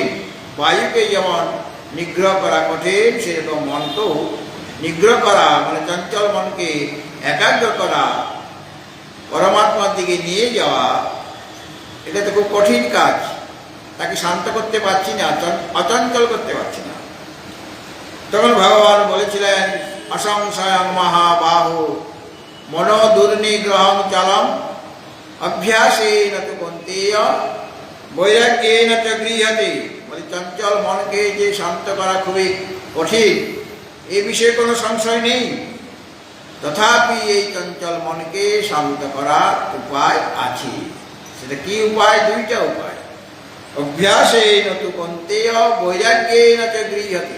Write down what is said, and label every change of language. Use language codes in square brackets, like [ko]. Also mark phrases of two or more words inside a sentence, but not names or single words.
[bn] বায়ুকে যেমন নিগ্রহ করা কঠিন, সেরকম মনকেও নিগ্রহ করা মানে চঞ্চল মনকে একাগ্র করা, পরমাত্মার দিকে নিয়ে যাওয়া, এটা তো খুব কঠিন কাজ। তাকে শান্ত করতে পারছি না, অচঞ্চল করতে পারছি না। তখন ভগবান বলেছিলেন [sa] অসংশয়ং মহাবাহু মনো দুর্নিগ্রহং চলম অভ্যাসেন তু কৌন্তেয় বৈরাগ্যেন চ গৃহ্যতে। [bn] বলে চঞ্চল মনকে যে শান্ত করা খুবই কঠিন, এ বিষয়ে কোনো সংশয় নেই। তথাপি এই চঞ্চল মনকে শান্ত করার উপায় আছে। সেটা কি উপায়? দুইটা উপায়। [sa] অভ্যাসেন তু কৌন্তেয় বৈরাগ্যেন চ গৃহ্যতে।